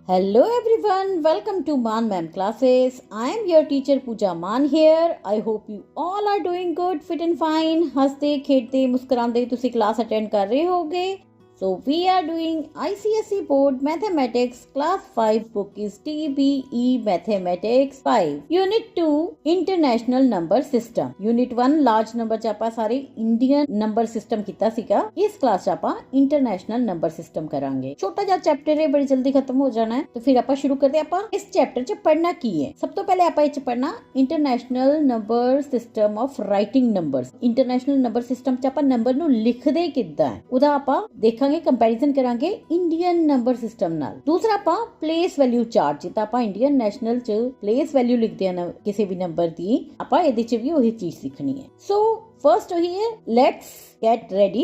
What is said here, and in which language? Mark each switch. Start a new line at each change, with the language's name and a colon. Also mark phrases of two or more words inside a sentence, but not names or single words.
English: Hello everyone, welcome to Man Ma'am classes. I am your teacher Pooja Man here. I hope you all are doing good, fit and fine.
Punjabi: ਹੰਸਤੇ ਖੇਲਤੇ ਮੁਸਕੁਰਾਤੇ ਤੁਸੀ
English: class attend
Punjabi: ਕਰ ਰਹੇ ਹੋਗੇ.
English: So we are doing ICSE Board Mathematics Class 5 book is TBE Mathematics 5 Unit 2 International Number System. Unit 1 large number
Punjabi: च ਆਪਾਂ ਸਾਰੇ
English: Indian number system
Punjabi: ਕੀਤਾ ਸੀਗਾ. ਇਸ ਕਲਾਸ ਚ ਆਪਾਂ
English: International Number System
Punjabi: ਕਰਾਂਗੇ. ਛੋਟਾ ਜਿਹਾ ਚੈਪਟਰ ਹੈ, ਬੜੀ ਜਲਦੀ ਖਤਮ ਹੋ ਜਾਣਾ ਹੈ.
Hindi: तो फिर
Punjabi: ਆਪਾਂ ਸ਼ੁਰੂ ਕਰਦੇ ਆਪਾਂ ਇਸ ਚੈਪਟਰ ਚ ਪੜ੍ਹਨਾ ਕੀ ਹੈ. ਸਭ ਤੋਂ ਪਹਿਲੇ ਆਪਾਂ ਇਹ ਚ ਪੜ੍ਹਨਾ
English: International Number System of Writing Numbers. International Number System
Punjabi: ਚ ਆਪਾਂ ਨੰਬਰ ਨੂੰ ਲਿਖਦੇ ਕਿੱਦਾਂ ਹੈ ਉਹਦਾ ਆਪਾਂ ਦੇਖਾਂਗੇ, ਕੰਪੈਰੀਜ਼ਨ ਕਰਾਂਗੇ
English: Indian number system
Punjabi: ਨਾਲ. ਦੂਸਰਾ ਆਪਾਂ
English: place value chart,
Punjabi: ਜਿੱਦਾਂ ਆਪਾਂ
English: Indian national
Punjabi: ਚ
English: place value
Punjabi: ਲਿਖਦੇ ਆ ਕਿਸੇ ਵੀ ਨੰਬਰ ਦੀ, ਆਪਾਂ ਇਹਦੇ ਚ ਵੀ ਉਹੀ ਚੀਜ਼ ਸਿੱਖਣੀ ਹੈ.
English: so first
Punjabi: ਉਹੀ ਹੈ,
English: let's get ready.